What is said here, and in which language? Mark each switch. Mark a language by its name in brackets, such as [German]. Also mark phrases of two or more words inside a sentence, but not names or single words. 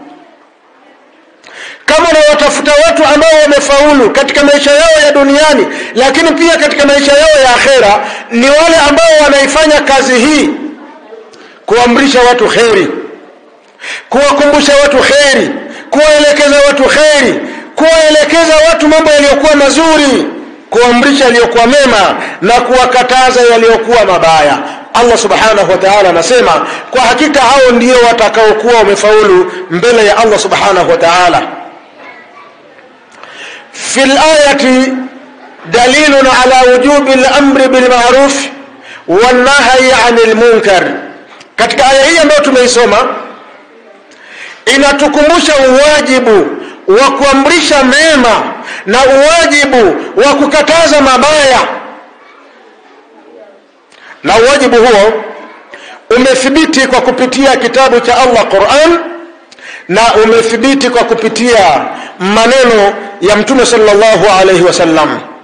[Swahili] Kama unawatafuta watu ambao wamefaulu katika maisha yao ya duniani, lakini pia katika maisha yao ya akhera, ni wale ambao wanaifanya kazi hii, kuamrisha watu kheri, kuwakumbusha watu kheri, kuwaelekeza watu kheri, kuwaelekeza watu mambo yaliyokuwa mazuri, kuamrisha yaliyokuwa mema na kuwakataza yaliyokuwa mabaya. [Arabic] الله سبحانه وتعالى [Swahili] anasema kwa hakika hao ndio watakaokuwa wamefaulu mbele ya [Arabic] الله سبحانه وتعالى. في الآية دليل على وجوب الأمر بالمعروف والنهي عن المنكر. [Swahili] katika aya hii ambayo tumeisoma inatukumbusha uwajibu wa kuamrisha mema na uwajibu wa kukataza mabaya. Na uwajibu huo umethibiti kwa kupitia kitabu cha Allah Qur'an, na umethibiti kwa kupitia maneno ya Mtume [Arabic] صلى الله عليه وسلم.